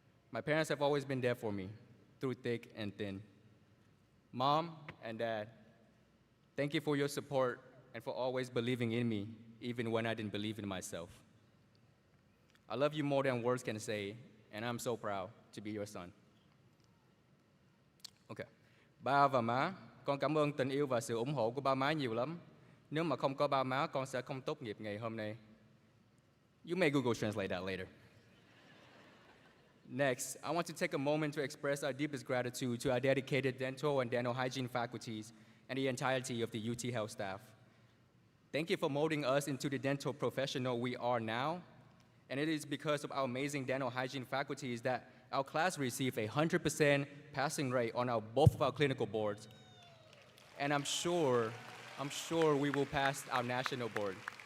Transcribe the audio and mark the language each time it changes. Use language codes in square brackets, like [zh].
[en] My parents have always been there for me, through thick and thin. Mom and Dad, thank you for your support and for always believing in me, even when I didn't believe in myself. I love you more than words can say, and I'm so proud to be your son. Okay. [vi] Ba và má, con cảm ơn tình yêu và sự ủng hộ của ba má nhiều lắm. Nếu mà không có ba má, con sẽ không tốt nghiệp ngày hôm nay. [en] You may Google Translate that later. Next, I want to take a moment to express our deepest gratitude to our dedicated dental and dental hygiene faculties and the entirety of the UTHealth staff. Thank you for molding us into the dental professional we are now, and it is because of our amazing dental hygiene faculties that our class received a 100% passing rate on both of our clinical boards, and I'm sure we will pass our national board.